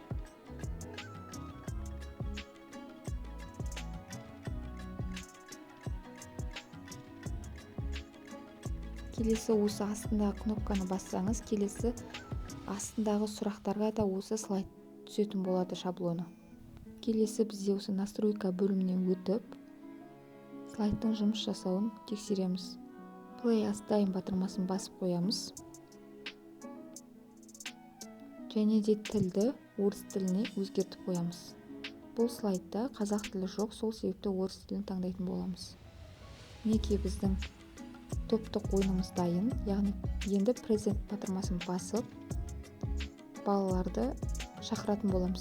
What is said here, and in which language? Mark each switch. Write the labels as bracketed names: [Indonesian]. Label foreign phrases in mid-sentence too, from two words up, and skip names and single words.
[Kazakh] Келесі осы астындағы кнопканы бассаңыз, келесі астындағы сұрақтарға да осы слайд түсетін болады шаблоны. Келесі бізде осы настройка бөлімінен өтіп, слайдтың жұмыс жасауын тексереміз. [English] Play as time [Kazakh] батырмасын басып қоямыз. Және де тілді орыс тіліне өзгертіп қоямыз. Бұл слайдта қазақ тілі жоқ, сол себепті орыс тілін таңдайтын боламыз. Мінекей біздің топтық ойынымыз дайын, яғни енді презент батырмасын басып, балаларды шақыратын боламыз.